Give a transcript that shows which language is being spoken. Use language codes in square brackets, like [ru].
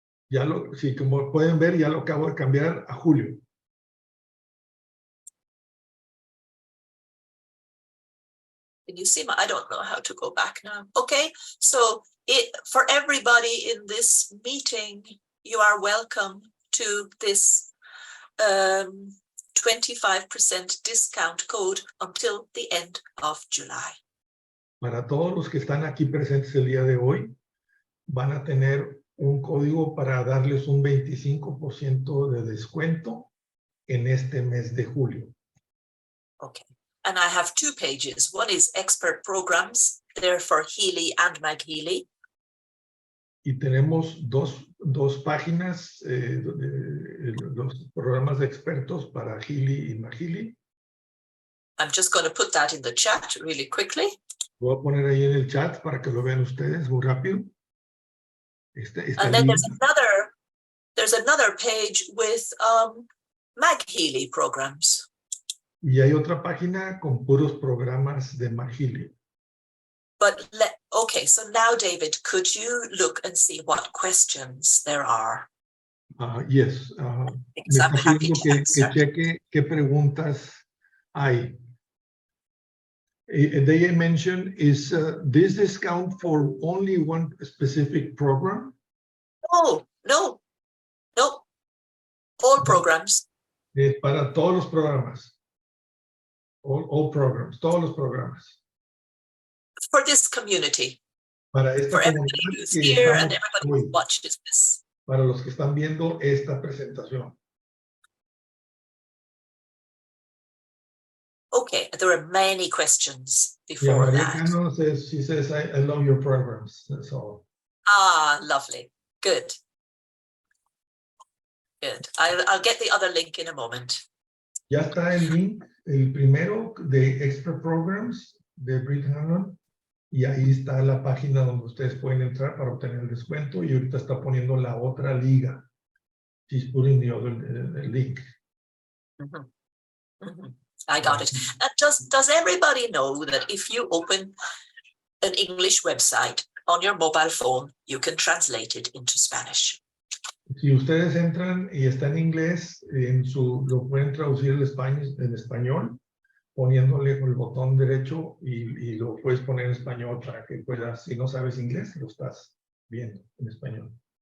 [es] Sí, como pueden ver, ya lo acabo de cambiar a Julio. [en] Can you see I don't know how to go back now. Okay, so for everybody in this meeting, you are welcome to this 25% discount code until the end of July. [es] Para todos los que están aquí presentes el día de hoy, van a tener un código para darles un 25% de descuento en este mes de julio. [en] Okay. And I have 2 pages. One is expert programs. They're for Healy and MagHealy. [es] Y tenemos dos páginas, los programas de expertos para Healy y MagHealy. [en] I'm just going to put that in the chat really quickly. [es] Voy a poner ahí en el chat para que lo vean ustedes muy rápido. [en] And then there's another page with MagHealy programs. [es] Y hay otra página con puros programas de MagHealy. [en] But okay, so now, David, could you look and see what questions there are? Yes. Because I'm happy to answer. [es] Que cheque qué preguntas hay. [en] They mentioned, is this discount for only one specific program? No. All programs. [es] Para todos los programas. [en] All programs, [es] todos los programas. [en] For this community. [es] Para esta [en] for everybody who's here and everybody who watches this. [es] Para los que están viendo esta presentación. [en] Okay, there are many questions before that. She says, I love your programs. That's all. Lovely. Good. I'll get the other link in a moment. [es] Ya está el link, el primero de Expert Programs de Brid Harlo, y ahí está la página donde ustedes pueden entrar para obtener el descuento, y ahorita está poniendo la otra liga. [en] She's putting the other link. I got it. And does everybody know that if you open an English website on your mobile phone, you can translate it into Spanish? [es] Si ustedes entran y está en inglés, lo pueden traducir en español, poniéndole con el botón derecho y lo puedes poner en español para que puedas, si no sabes inglés, lo estás viendo en español.